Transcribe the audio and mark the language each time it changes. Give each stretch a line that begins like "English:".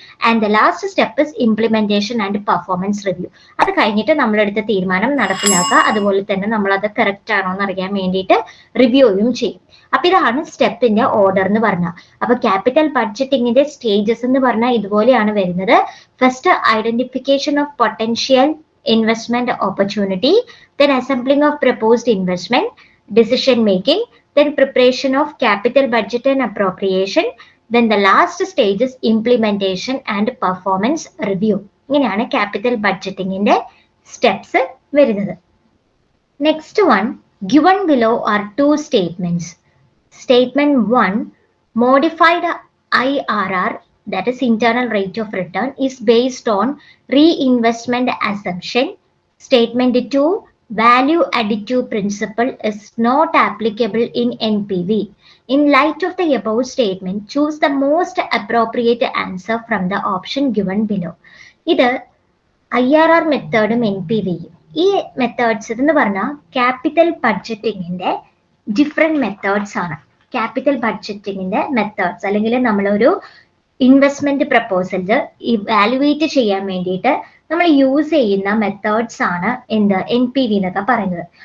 English: And the last step is implementation and performance review.
Malayalam: അത് കഴിഞ്ഞിട്ട് നമ്മളെടുത്ത തീരുമാനം നടപ്പിലാക്കുക, അതുപോലെ തന്നെ നമ്മൾ അത് കറക്റ്റ് ആണോ എന്ന് അറിയാൻ വേണ്ടിയിട്ട് റിവ്യൂയും ചെയ്യും. അപ്പൊ ഇതാണ് സ്റ്റെപ്പിന്റെ ഓർഡർ എന്ന് പറഞ്ഞാൽ. അപ്പൊ ക്യാപിറ്റൽ ബഡ്ജറ്റിങ്ങിന്റെ സ്റ്റേജസ് എന്ന് പറഞ്ഞാൽ ഇതുപോലെയാണ് വരുന്നത്.
English: First identification of potential investment opportunity, then assembling of proposed investment, decision making, then preparation of capital budget and appropriation, then the last stage is implementation and performance review.
Malayalam: ഇങ്ങനെയാണ് capital ബഡ്ജറ്റിങ്ങിന്റെ steps വരുന്നത്.
English: Next one, given below are two statements. Statement 1, modified IRR, that is internal rate of return, is based on reinvestment assumption. Statement 2, value additive principle is not applicable in NPV. In light of the above statement, choose the most appropriate answer from the option given below.
Malayalam: ഇത് IRR മെത്തേഡും NPVയും. ഈ methods എന്ന് പറഞ്ഞാൽ capital ബഡ്ജറ്റിങ്ങിന്റെ different methods ആണ്. Capital ബഡ്ജറ്റിങ്ങിന്റെ methods അല്ലെങ്കിൽ നമ്മളൊരു investment proposals evaluate ചെയ്യാൻ വേണ്ടിയിട്ട് നമ്മൾ യൂസ് ചെയ്യുന്ന മെത്തേഡ്സ് ആണ് എന്ത്, NPV എന്നൊക്കെ പറയുന്നത്.